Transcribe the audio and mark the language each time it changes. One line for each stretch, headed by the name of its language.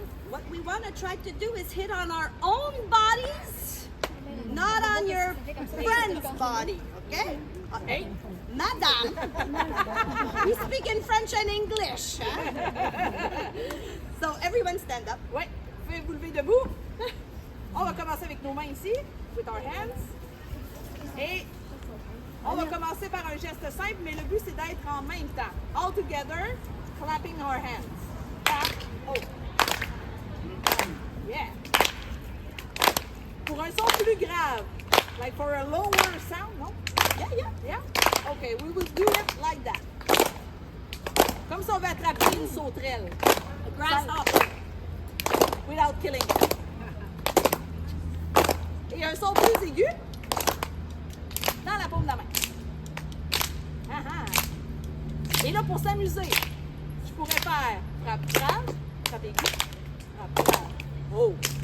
English: What we want to try to do is hit on our own bodies, not on your friend's body, okay? Hey! Madame, we speak in French and English. Huh? So everyone stand up.
French: Oui, vous pouvez vous lever debout. On va commencer avec nos mains ici,
English: with our hands.
French: Et on va commencer par un geste simple, mais le but c'est d'être en même temps.
English: All together, clapping our hands. Clap, oh. Yeah.
French: Pour un son plus grave,
English: like for a lower sound, no? Yeah. Okay, we will do it like that.
French: Comme si on veut attraper une sauterelle.
English: A grasshopper. Without killing it.
French: Et un son plus aigu dans la paume de la main. Ah ah. Et là, pour s'amuser, je pourrais faire frappe grave, frappe aigu, frappe grave. Oh!